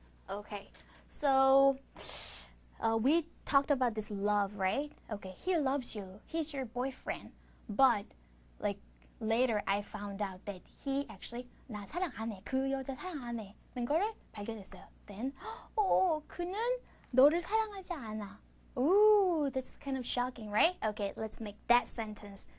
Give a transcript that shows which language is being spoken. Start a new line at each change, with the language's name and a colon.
English: Okay, so we talked about this love, right? Okay, he loves you. He's your boyfriend. But like later I found out that he actually
Korean: 나 사랑 안 해. 그 여자 사랑 안 해. 는 거를 발견했어요. Then, 그는 너를 사랑하지 않아.
English: Ooh, that's kind of shocking, right? Okay, let's make that sentence.